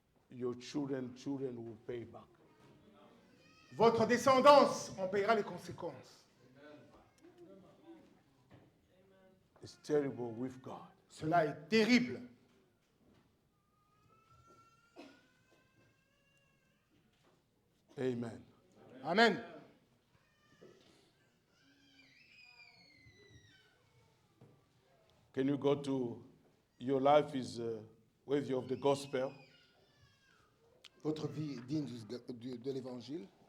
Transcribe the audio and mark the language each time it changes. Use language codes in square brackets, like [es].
[en] your children will pay back. [fr] votre descendance en paiera les conséquences. [en] It's terrible with God. [fr] Cela est terrible. [en] Amen. [fr] Amen. [en] Can you go to your life is worthy of the gospel? [fr] Votre vie est digne de l'évangile.